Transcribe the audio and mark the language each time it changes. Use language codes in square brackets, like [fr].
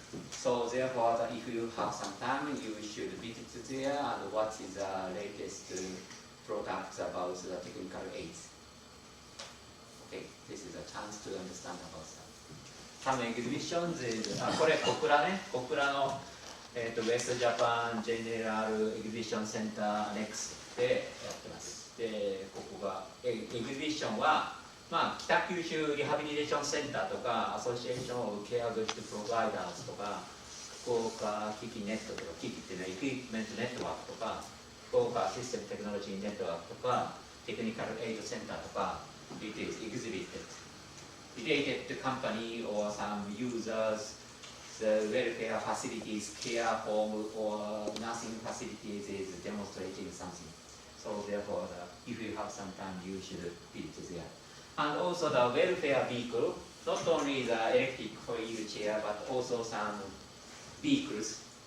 [en] So therefore, if you have some time, you should visit there and what is the latest products about the technical aids. Okay, this is a chance to understand about that. Some exhibitions is [ja] これ小倉ね、小倉の [en] West Japan General Exhibition Center Next [ja] でやってます。で、ここがエキシビションは北九州リハビリテーションセンターとかアソシエーションオブケアグッドプロバイダーズとか福岡機器ネットとか機器っていうのはエクイプメントネットワークとか福岡システムテクノロジーネットワークとかテクニカルエイドセンターとか [en] It is exhibited related to company or some users, the welfare facilities, care home or nursing facilities is demonstrating something. So therefore, if you have some time, you should visit there. And also the welfare vehicle, not only the electric wheelchair, but also some vehicles.